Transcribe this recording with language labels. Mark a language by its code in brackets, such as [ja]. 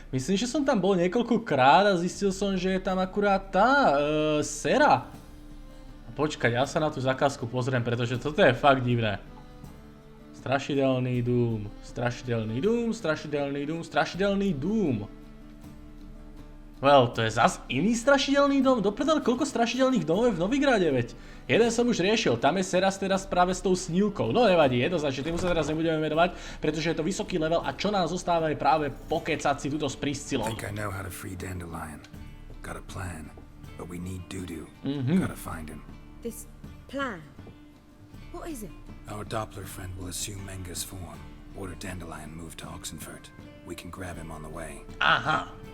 [sk] Myslím, že som tam bol niekoľkokrát a zistil som, že je tam akurát tá Sera. Počkaj, ja sa na tú zakázku pozriem, pretože toto je fakt divné. [cs] Strašidelný dům, strašidelný dům, strašidelný dům, strašidelný dům. [sk] Well, to je zas iný strašidelný dom? Dopredal, koľko strašidelných domov je v Novigrade, veď? Jeden som už riešil, tam je Seras teraz práve s tou snílkou. No nevadí, jednoznačne, tým sa teraz nebudeme venovať, pretože je to vysoký level a čo nám zostáva je práve pokecať si túto s Priscilou. [en] Think I know how to free Dandelion. Got a plan, but we need Dudu. Gotta find him. This plan? What is it? Our Doppler friend will assume Menga's form. Order Dandelion move to Oxenfurt. We can grab him on the way. Aha.